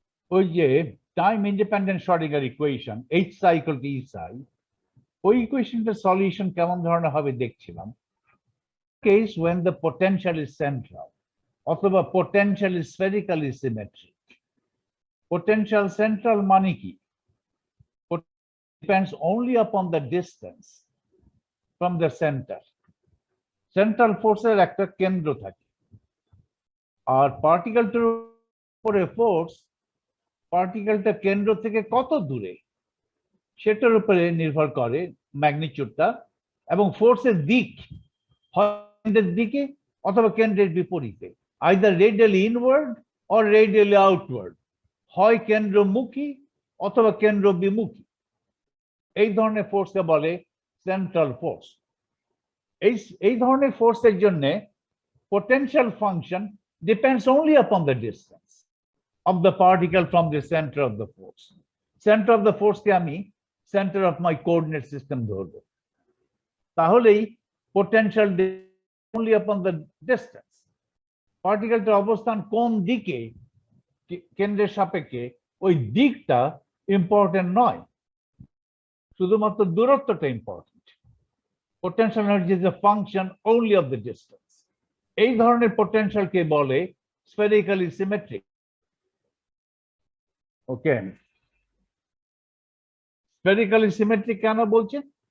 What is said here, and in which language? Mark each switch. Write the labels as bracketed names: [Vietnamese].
[Bangla] ওই যে time independent Schrödinger equation H Sai equal to ই সাই, ওই ইকুয়েশনটার সলিউশন কেমন ধরনের হবে দেখছিলাম। [English] case when the potential is central [Bangla] অথবা [English] potential is spherically symmetric. [Bangla] Potential central মানে কি? [English] Depends only upon the distance from the center. [Bangla] Central force এর একটা কেন্দ্র থাকে, আর পার্টিকেলটার উপরে ফোর্স পার্টিকেলটা কেন্দ্র থেকে কত দূরে সেটার উপরে নির্ভর করে ম্যাগনিটিউডটা, এবং ফোর্সের দিক হয় কেন্দ্রের দিকে অথবা কেন্দ্রের বিপরীতে, [English] either radially inward or radially outward, [Bangla] হয় কেন্দ্রমুখী অথবা কেন্দ্র বিমুখী। এই ধরনের ফোর্সকে বলে সেন্ট্রাল ফোর্স। এই ধরনের ফোর্সের জন্য [English] potential function depends only upon the distance of the particle from the center of the force. Center of the force [Bangla] কে আমি [English] center of my coordinate system [Bangla] ধরবো, তাহলেই [English] potential depends only upon the distance. [Bangla] পার্টিকেলটার অবস্থান কোন দিকে কেন্দ্রের সাপেক্ষে ওই দিকটা ইম্পর্টেন্ট নয়, শুধুমাত্র দূরত্বটা important. [English] Potential energy is a function only of the distance. [Bangla] এই ধরনের পোটেনশিয়ালকে বলে স্ফেরিক্যালি সিমেট্রিক। ওকে, স্ফেরিক্যালি সিমেট্রিক কেন বলছেন?